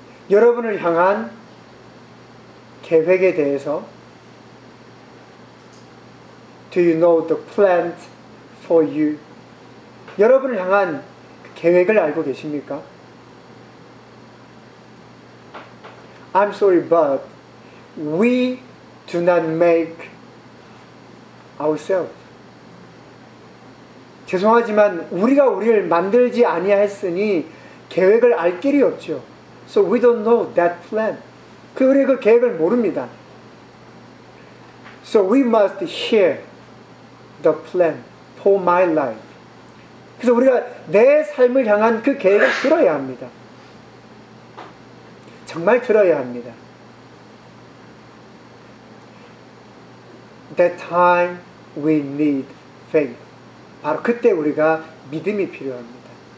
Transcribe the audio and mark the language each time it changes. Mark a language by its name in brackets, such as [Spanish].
[Korean] 여러분을 향한 계획에 대해서 [English] Do you know the plan for you? [Korean] 여러분을 향한 계획을 알고 계십니까? [English] I'm sorry, but we do not make ourselves. [Korean] 죄송하지만 우리가 우리를 만들지 아니하였으니 계획을 알 길이 없죠. [English] So we don't know that plan. [Korean] 우리의 그 계획을 모릅니다. [English] So we must hear the plan for my life. [Korean] 그래서 우리가 내 삶을 향한 그 계획을 들어야 합니다. 정말 들어야 합니다. [English] That time we need faith. [Korean] 바로 그때 우리가 믿음이 필요합니다.